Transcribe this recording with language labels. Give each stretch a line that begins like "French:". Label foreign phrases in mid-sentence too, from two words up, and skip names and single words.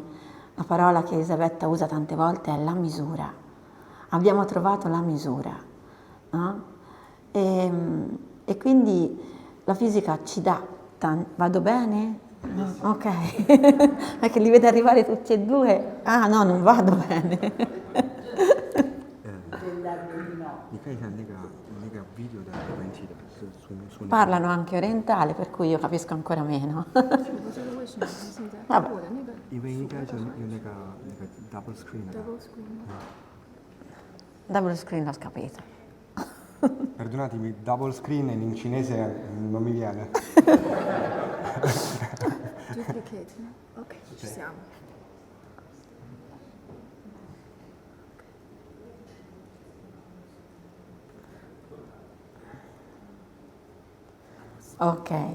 Italian: La parola che Elisabetta usa tante volte è la misura. Abbiamo trovato la misura, no? E quindi la fisica ci dà vado bene? No, ok, perché li vedo arrivare tutti e due. Ah no, non vado bene.
Chinese: 你看一下那个 video 的问题的，是说
Italian: Parlano anche orientale, per cui io capisco ancora meno.
Chinese: 我不知道为什么它现在
Italian: Vabbè.
Chinese: 我的那个因为应该就用那个
English: double screen
Chinese: 的。
English: double screen Double screen
Italian: l'ho capito. Perdonatemi,
English: double screen
Italian: in cinese non mi viene. duplicate. Ok, ci siamo. Ok.